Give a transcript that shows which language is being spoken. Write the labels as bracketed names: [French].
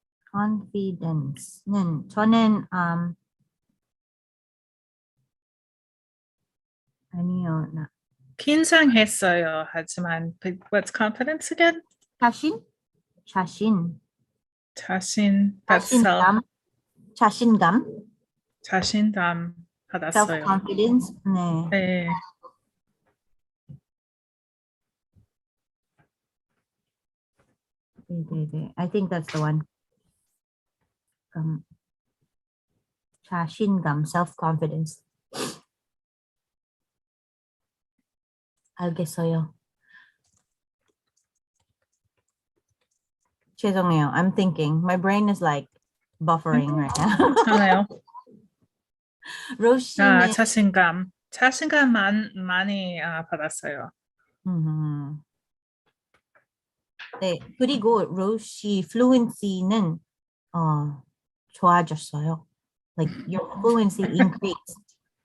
[Korean] confidence는 저는 아니요. 긴장했어요. 하지만 [English] what's confidence again? [Korean] 자신. [English] that's self. [Korean] 자신감 받았어요. [English] self-confidence. [Korean] 네. 네. 네. [English] I think that's the one. [Korean] 자신감 self-confidence. 알겠어요. 죄송해요. [English] I'm thinking. My brain is like buffering right now. [Korean] 괜찮아요. 로시는 자신감 많이 받았어요. 네, 그리고 로시 fluency는 좋아졌어요. [English] Like your fluency increased.